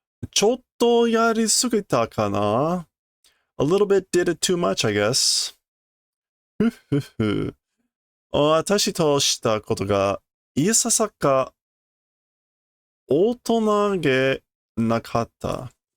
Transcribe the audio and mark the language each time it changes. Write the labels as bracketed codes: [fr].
[ja] ちょっとやりすぎたかな? [en] A little bit did it too much, I guess. ふふふ。 [ja] 私としたことがいささか大人げなかった。